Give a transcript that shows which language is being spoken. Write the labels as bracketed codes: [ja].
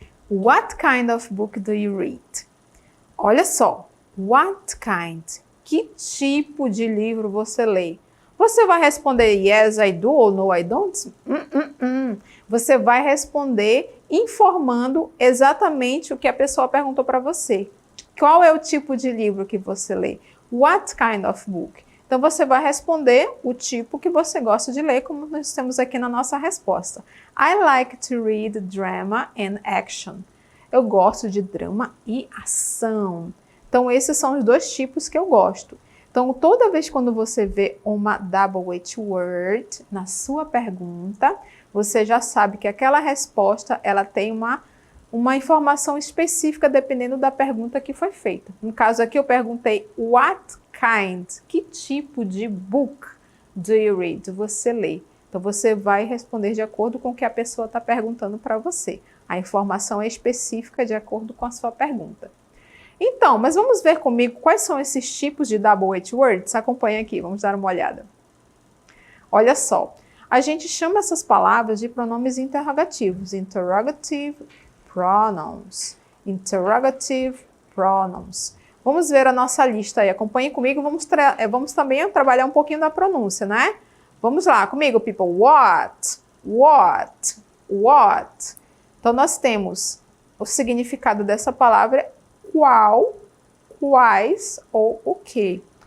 [en] What kind of book do you read? [pt] Olha só, [en] what kind? [pt] Que tipo de livro você lê? Você vai responder [en] yes, I do [pt] ou [en] no, I don't? [pt] Você vai responder informando exatamente o que a pessoa perguntou para você. Qual é o tipo de livro que você lê? [en] What kind of book? [pt] Então, você vai responder o tipo que você gosta de ler, como nós temos aqui na nossa resposta. [en] I like to read drama and action. [pt] Eu gosto de drama e ação. Então, esses são os dois tipos que eu gosto. Então, toda vez quando você vê uma double H word na sua pergunta, você já sabe que aquela resposta ela tem uma informação específica dependendo da pergunta que foi feita. No caso aqui, eu perguntei [en] what kind, [pt] que tipo de [en] book do you read? [pt] Você lê. Então, você vai responder de acordo com o que a pessoa está perguntando para você. A informação é específica de acordo com a sua pergunta. Então, mas vamos ver comigo quais são esses tipos de double H words? Acompanha aqui, vamos dar uma olhada. Olha só, a gente chama essas palavras de pronomes interrogativos. [en] Interrogative pronouns. Interrogative pronouns. [pt] Vamos ver a nossa lista aí, acompanhe comigo, vamos também trabalhar um pouquinho da pronúncia, né? Vamos lá, comigo, [en] people. What? What? What? [pt] Então, nós temos o significado dessa palavra, qual, quais ou o que.